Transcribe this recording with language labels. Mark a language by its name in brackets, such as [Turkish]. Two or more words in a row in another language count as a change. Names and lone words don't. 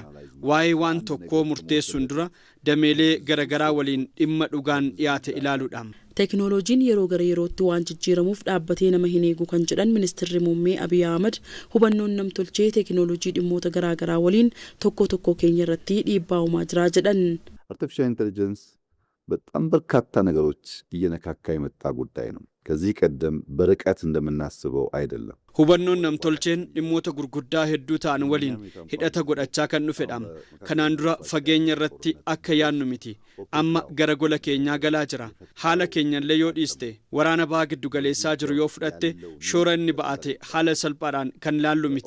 [Oromo] Waa'ee waan tokkoo murteessuun dura dameelee garagaraa waliin dhimma dhugaan dhiyaate ilaaluudha. Teknooloojiin yeroo gara yerootti waan jijjiiramuuf dhaabbatee nama hin eegu kan jedhan Ministeerri muummee Abiyyi Ahmed hubannoon namtolchee teknooloojii dhimmoota garaagaraa waliin tokko keenya irratti dhiibbaa uumaa jira jedhan. [English] Artificial intelligence [Amharic] በጣም በርካታ ነገሮች እየነካካ የመጣ ጉዳይ ነው። ከዚህ ቀደም በርቀት እንደምናስበው አይደለም። [Oromo] hubannoon namtolcheen dhimmoota gurguddaa hedduu ta'an waliin hidhata godhachaa kan dhufedha. Kanaan dura fageenya irratti akka yaannu miti. Amma gara gola keenyaa galaa jira. Haala keenyallee yoo dhiiste waraana baha giddu galeessaa jiru yoo fudhatte shoora inni ba'ate haala salphaadhaan kan ilaallu miti.